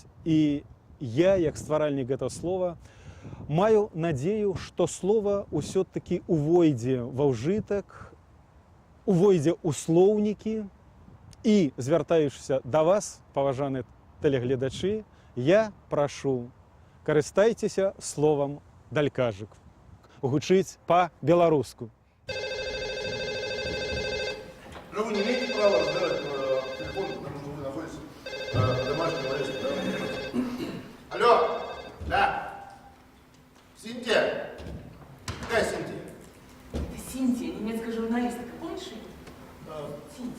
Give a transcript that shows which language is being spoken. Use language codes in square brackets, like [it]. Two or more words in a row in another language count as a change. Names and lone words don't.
[be] І я, як стваральнік гэтага слова, маю надзею, што слова ўсё-такі увойдзе ва ўжытак, увойдзе ў слоўнікі. І, звяртаючыся да вас, паважаныя тэлегледачы, я прашу, карыстайцеся словам далькажык. Гучыць па-беларуску. [ru] Ну, вы не имеете права разговаривать по телефону, потому что вы находитесь в домашнем аресте. Алло! Да! Синтия! Какая Синтия? Это Синтия, немецкая журналистка. Помнишь ее? Синтия.